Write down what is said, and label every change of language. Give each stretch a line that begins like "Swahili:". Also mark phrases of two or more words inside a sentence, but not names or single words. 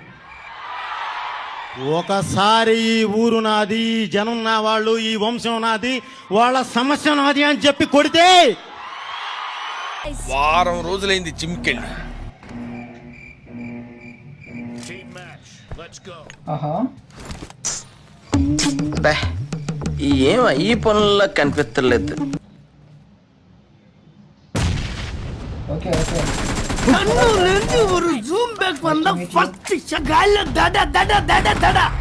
Telugu: ఒకసారి ఈ ఊరు నాది, ఈ జనం నా వాళ్ళు, ఈ వంశం నాది, వాళ్ళ సమస్య నాది అని చెప్పి కొడితే వారం రోజులైంది జిమ్కెళ్ళి. ఏం ఈ పనుల్లో కనిపించలేదు.
Tamil: கண்ணுலேருந்து ஒரு ஜூம் பேக் வந்தா 10 செகண்ட்ல தட தட தட தட